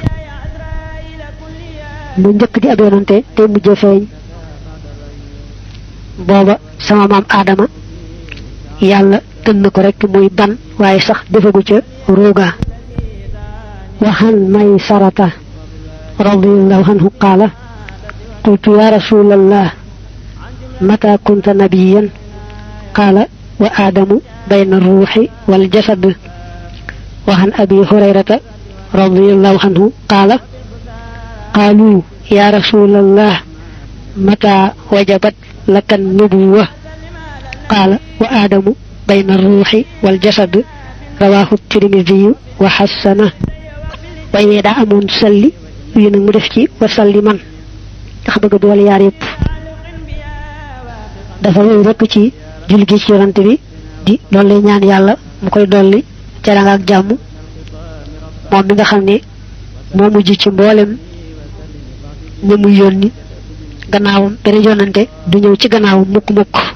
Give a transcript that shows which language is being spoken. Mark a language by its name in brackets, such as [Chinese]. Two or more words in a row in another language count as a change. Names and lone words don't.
[Wolof] mu njëkk di ab yonante te mujj feeñ booba sama maam aadama yàlla tënn ko rek muy ban waaye sax defagu ca ruuga waxan may sarata [Arabic] رضي الله عنه قال قلت يا رسول الله متى كنت نبيا قال وآدم بين الروح والجسد و عن أبي هريرة رضي الله عنه قال قالوا يا رسول الله متى وجبت لك النبوة قال وآدم بين الروح والجسد رواه الترمذي وحسن [Wolof] way wee daa amoon salli yu nag mu def ci wa salli man ndax bëgg boole yaar yëpp dafa wéy rekk ci julli gi ci yonante bi di dolli ñaan yàlla mu koy dolli teranga ak jàmm moom mi nga xam ne moo mujj ci mboolem ñi muy yónni gannaawam beneen yonante du ñëw ci gannaawam mukk-mukk